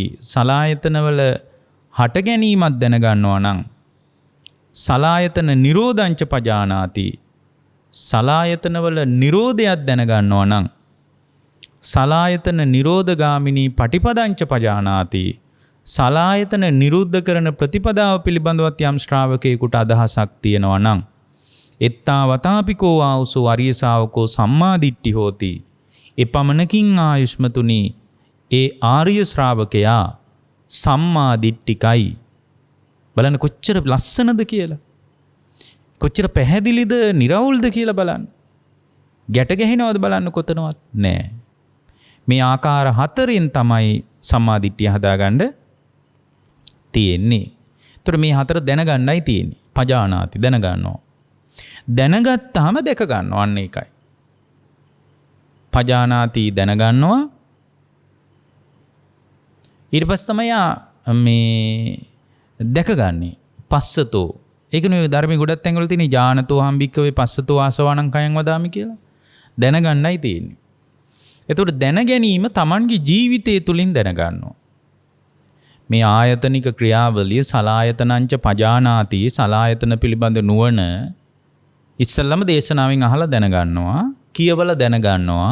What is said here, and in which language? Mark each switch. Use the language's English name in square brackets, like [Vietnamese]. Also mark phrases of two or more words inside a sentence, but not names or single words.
[Sinhala] සලායතනවල හට ගැනීමක් දැනගන්නවා නම් [Pali] සලායතන නිරෝධංච පජානාති. [Sinhala] සලායතනවල නිරෝධයක් දැනගන්නවා නම් [Pali] සලායතන නිරෝධගාමිනී පටිපදංච පජානාති. [Sinhala] සලායතන නිරුද්ධ කරන ප්‍රතිපදාව පිළිබඳවත් යම් ශ්‍රාවකයෙකුට අදහසක් තියෙනවා නම් [Pali] එත්තා වතාපිකෝ ආවුසෝ අරිය ශාවකෝ සම්මාදිට්ඨි හෝති. [Sinhala] එපමණකින් ආයුෂ්මතුනි ඒ ආර්ය ශ්‍රාවකයා සම්මාදිට්ඨිකයි. බලන්න කොච්චර ලස්සනද කියලා. කොච්චර පැහැදිලිද නිරවුල්ද කියලා බලන්න. ගැට ගැහෙනවද බලන්න කොතනවත් නෑ. මේ ආකාර හතරෙන් තමයි සම්මාදිට්ඨිය හදාගන්න තියෙන්නේ. ඒතර මේ හතර දැනගන්නයි තියෙන්නේ. පජානාති දැනගන්නවා. දැනගත්තාම දැක ගන්නවා. අන්න ඒකයි. පජානාති දැනගන්නවා. ඊට පස්සේ තමයි මේ දැකගන්නේ. පස්සතෝ. ඒක නෙවෙයි ධර්මයේ ගොඩක් තැන්වල තියෙන [Pali] ඥානතෝ හම්බික්කවේ පස්සතෝ ආසවණං කයං වදාමි [Sinhala] කියලා. දැනගන්නයි තියෙන්නේ. එතකොට දැන ගැනීම Tamanගේ ජීවිතය තුලින් දැනගන්නවා. මේ ආයතනික ක්‍රියාවලිය [Pali] සලායතනංච පජානාති [Sinhala] සලායතන පිළිබඳ නුවණ ඉස්සල්ලාම දේශනාවෙන් අහලා දැනගන්නවා, කියවලා දැනගන්නවා.